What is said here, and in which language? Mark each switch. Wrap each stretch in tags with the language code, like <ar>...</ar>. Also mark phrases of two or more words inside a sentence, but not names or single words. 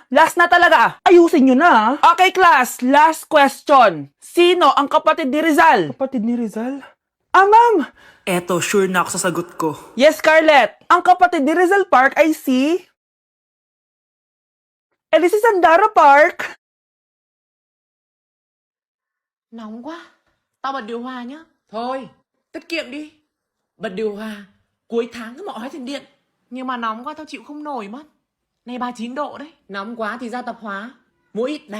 <tl>Last na talaga. Ayusin nyo na. Okay, class.</tl> <en>Last question.</en> <tl>Sino ang kapatid ni Rizal? Kapatid ni Rizal? Ma'am. Eto, sure na ako sa sagot ko. Yes, Scarlett. Ang kapatid ni Rizal Park ay si... Si Sandara Park.</tl> <vi>Nóng quá. Tao bật điều hòa nhá. Thôi, tiết kiệm đi. Bật điều hòa. Cuối tháng cứ mọ hết tiền điện. Nhưng mà nóng quá tao chịu không nổi mất. Này 39 độ đấy. Nóng quá thì ra tập hóa. Mua ít đá.</vi>